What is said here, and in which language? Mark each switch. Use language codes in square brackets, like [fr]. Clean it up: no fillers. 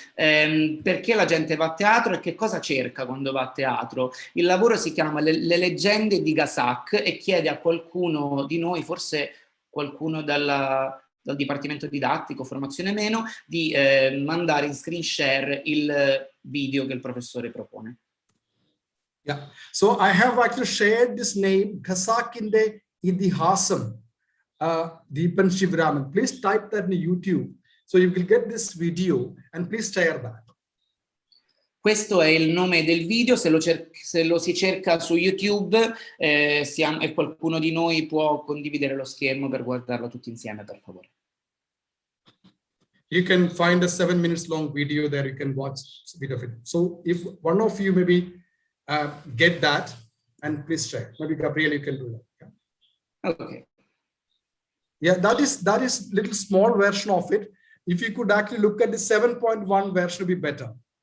[it] Perché la gente va a teatro e che cosa cerca quando va a teatro? Il lavoro si chiama Le leggende di Gasak e chiede a qualcuno di noi, forse qualcuno dal Dipartimento Didattico, Formazione meno, di mandare in screen share il video che il professore propone. [en] Yeah, so I have actually shared this name, Gasak in the Idihasam, Deepan Sivaraman. Please type that in YouTube, so you will get this video, and please share that. [it] Questo è il nome del video, se lo si cerca su YouTube e qualcuno di noi può condividere lo schermo per guardarlo tutti insieme, per favore. [en] You can find a 7 minutes long video there, you can watch a bit of it. So if one of you maybe get that, and please share. Maybe Gabriel, you can do that. Yeah? Okay. Yeah, that is little small version of it. If you could actually look at the 7.1 version, would be better.